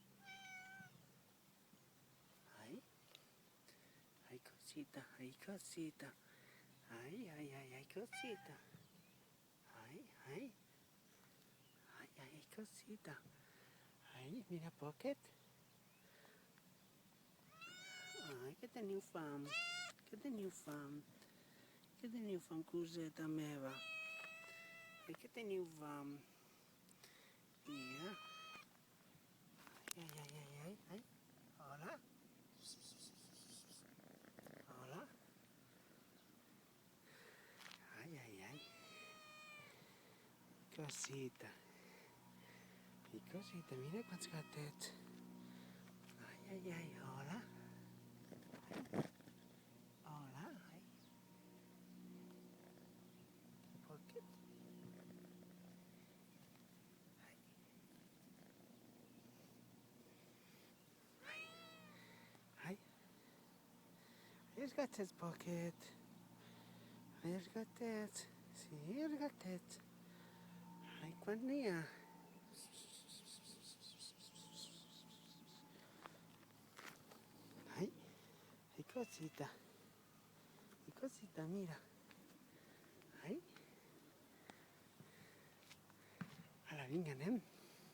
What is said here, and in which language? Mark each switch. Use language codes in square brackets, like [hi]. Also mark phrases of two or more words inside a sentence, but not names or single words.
[es] Ahí. Ahí, cosita. Ahí, cosita. Ahí, ay, ay, ay, cosita. Ahí, ahí. Ay, ay, cosita. Ahí, mira, pocket. Ai, [ca] que teniu fam? Que teniu fam? Que teniu fam, coseta meva? Ai, que teniu fam? Mira. Ai, ai, ai, ai, ai, ai. Hola. Hola. Ai, ai, ai. Cosita. I cosita, mira quants gatets. Ai, ai, ai, hola. Hola, ai. Pocket. Ai. Ai. Ai. Ai, els gatets, Pocket. Ai, els gatets. Sí, els gatets. Ai, quan n'hi ha? Ai, ai, cosita. Ai, cosita, mira. Ai. Ara, vinga, anem.